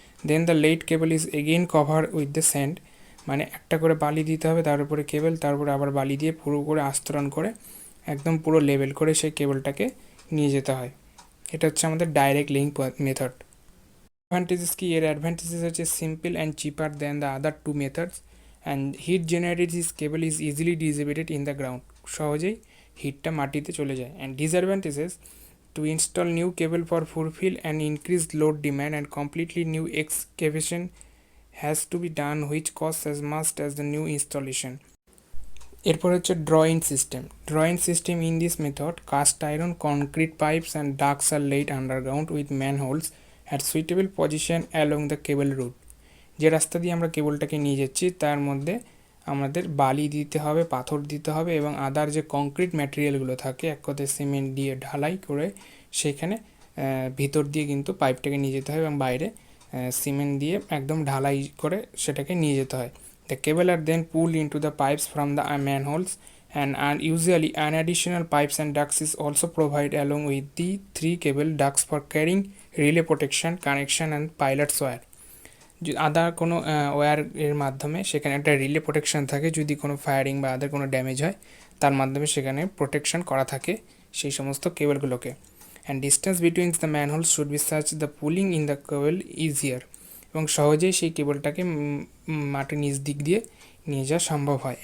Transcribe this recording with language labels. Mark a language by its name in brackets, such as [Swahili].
[English] then the laid cable is again cover with the sand, [Bangla] মানে একটা করে বালি দিতে হবে, তার উপরে কেবল, তারপরে আবার বালি দিয়ে পুরো করে আস্তরণ করে একদম পুরো লেভেল করে সেই কেবলটাকে নিয়ে যেতে হয়। এটা হচ্ছে আমাদের ডাইরেক্ট লেইং মেথড। অ্যাডভান্টেজেস কি? [English] এর অ্যাডভান্টেজেস হচ্ছে simple and cheaper than the other 2 methods and heat generated this cable is easily dissipated in the ground, [Bangla] সহজেই হিটটা মাটিতে চলে যায়। [English] And disadvantages, to install new cable for fulfill an increased load demand and completely new excavation has to be done which costs as much as the new installation. [Bangla] এরপর হচ্ছে drawing system. [English] Drawing system, in this method cast iron concrete pipes and ducts are laid underground with manholes at suitable position along the cable route. [Bangla] যে রাস্তা দিয়ে আমরা কেবলটাকে নিয়ে যাচ্ছি তার মধ্যে আমাদের বালি দিতে হবে, পাথর দিতে হবে এবং আদার যে কংক্রিট ম্যাটেরিয়ালগুলো থাকে, এক কথায় সিমেন্ট দিয়ে ঢালাই করে সেখানে ভিতর দিয়ে কিন্তু পাইপটাকে নিয়ে যেতে হয় এবং বাইরে সিমেন্ট দিয়ে একদম ঢালাই করে সেটাকে নিয়ে যেতে হয়। [English] The cable are then pulled into the pipes from the manholes and usually an additional pipes and ducts is also provided along with the 3 cable ducts for carrying relay protection, connection and pilot's wire. [Bangla] আদার কোনো wire এর মাধ্যমে সেখানে একটা relay protection থাকে, যদি কোনো firing বা আদার কোনো ড্যামেজ হয় তার মাধ্যমে সেখানে প্রোটেকশন করা থাকে সেই সমস্ত কেবলগুলোকে। [English] and distance between the manhole should be such the pulling in the cable easier, [Bangla] এবং সহজেই সেই কেবলটাকে মাটির নিচ দিক দিয়ে নিয়ে যাওয়া সম্ভব হয়।